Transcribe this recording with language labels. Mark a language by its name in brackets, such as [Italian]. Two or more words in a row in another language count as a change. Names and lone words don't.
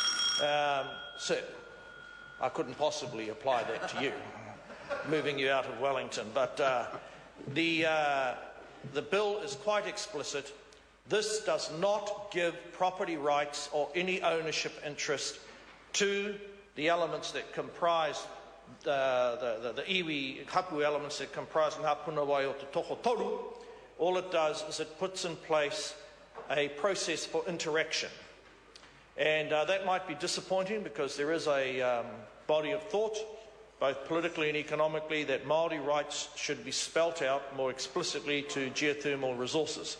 [English] Sir, I couldn't possibly apply that to you, moving you out of Wellington, but the bill is quite explicit. This does not give property rights or any ownership interest to the elements that comprise the [Māori] iwi hapu [English] elements that comprise ngā Punawai o te Tokotoru. All it does is it puts in place a process for interaction. And that might be disappointing because there is a body of thought, both politically and economically, that Māori rights should be spelt out more explicitly to geothermal resources.